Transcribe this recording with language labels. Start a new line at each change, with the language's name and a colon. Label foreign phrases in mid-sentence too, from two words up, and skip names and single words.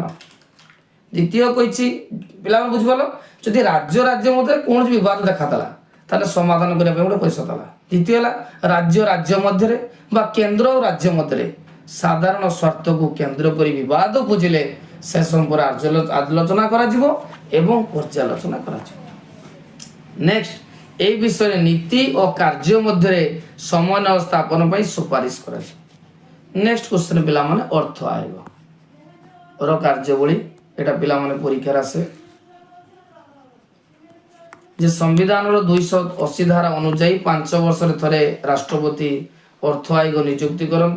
Odia: ଦ୍ୱିତୀୟ କହିଛି ପିଲାମାନେ ବୁଝିପାରିଲ, ଯଦି ରାଜ୍ୟ ରାଜ୍ୟ ମଧ୍ୟରେ କୌଣସି ବିବାଦ ଦେଖାଦେଲା ତାହେଲେ ସମାଧାନ କରିବା ପାଇଁ ଗୋଟେ ପରିଷଦ ହେଲା। ଦ୍ୱିତୀୟ ହେଲା ରାଜ୍ୟ ରାଜ୍ୟ ମଧ୍ୟରେ ବା କେନ୍ଦ୍ର ଓ ରାଜ୍ୟ ମଧ୍ୟରେ ସାଧାରଣ ସ୍ୱାର୍ଥକୁ କେନ୍ଦ୍ର କରି ବିବାଦ ବୁଝିଲେ ସେ ସମ୍ପର୍କରେ ଆଲୋଚନା କରାଯିବ ଏବଂ ପର୍ଯ୍ୟାଲୋଚନା କରାଯିବ। ନେକ୍ସଟ
Bangla: এই বিষয়ে নীতি ও
Odia: କାର୍ଯ୍ୟ ମଧ୍ୟରେ ସମନ୍ୱୟ ସ୍ଥାପନ ପାଇଁ ସୁପାରିଶ କରାଯିବ। ନେକ୍ସଟ କ୍ୱେଶ୍ଚନ ପିଲାମାନେ ଅର୍ଥ ଆୟୋଗର କାର୍ଯ୍ୟାବଳୀ, এটা ପିଲାମାନେ ପରୀକ୍ଷାରେ ଆସେ ଯେ ସମ୍ବିଧାନର 280 ଧାରା ଅନୁଯାୟୀ 5 ବର୍ଷରେ ଥରେ ରାଷ୍ଟ୍ରପତି ଅର୍ଥ ଆୟୋଗ ନିଯୁକ୍ତି କରନ୍ତି।